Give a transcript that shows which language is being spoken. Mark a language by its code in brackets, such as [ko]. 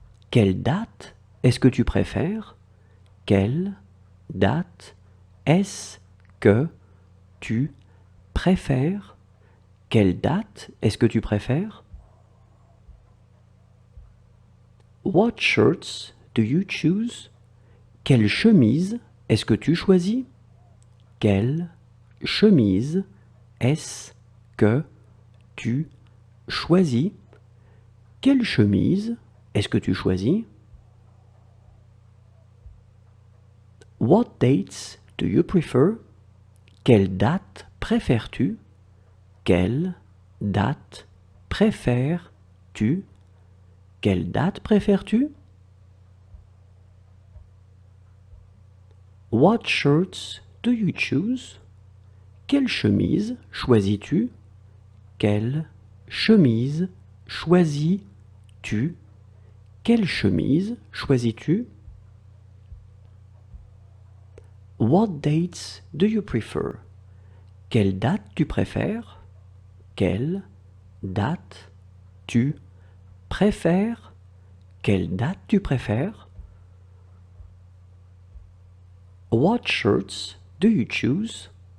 [fr] Quelle date est-ce que tu préfères? Quelle date est-ce que tu préfères? Quelle date est-ce que tu préfères? [en] What shirts do you choose? [fr] Quelle chemise est-ce que tu choisis? Quelle chemise est-ce que tu choisis? Quelle chemise est-ce que tu choisis? [en] What dates do you prefer? [fr] Quelle date préfères-tu? Quelle date préfères-tu? Quelle date préfères-tu? [en] What shirts do you choose? [fr] Quelle chemise choisis-tu? Quelle chemise choisis-tu? Quelle chemise choisis-tu? [en] What dates do you prefer? [fr] Quelle date tu préfères? Quelle date tu préfères? Quelle date tu préfères? [en] What shirts do you choose?